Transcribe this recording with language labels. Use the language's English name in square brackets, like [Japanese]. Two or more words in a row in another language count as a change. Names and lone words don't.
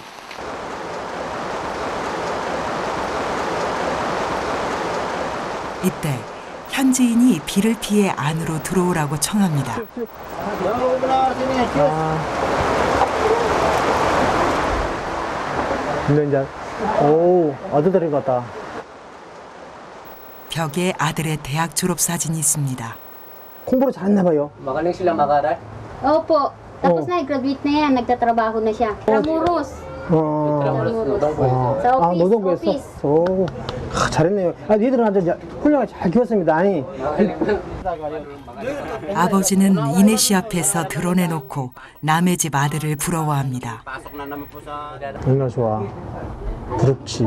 [Korean] 이때 현지인이 비를 피해 안으로 들어오라고 청합니다. 근데 이제 아들들인 것 같다. 벽에 아들의 대학 졸업 사진이 있습니다. 공부를 잘했나 봐요. [Filipino] Magaling sila mag-aral. Opo. Tapos na, graduate na yan. Nagtatrabaho na siya. Ramuros. Ramuros. Sa office. [Korean] 노동부에서. office. 오, 잘했네요. 얘들은 아주 훌륭하게 잘 키웠습니다. 아니. 아버지는 이내 씨 앞에서 드러내놓고 남의 집 아들을 부러워합니다. 얼마나 좋아. 부럽지.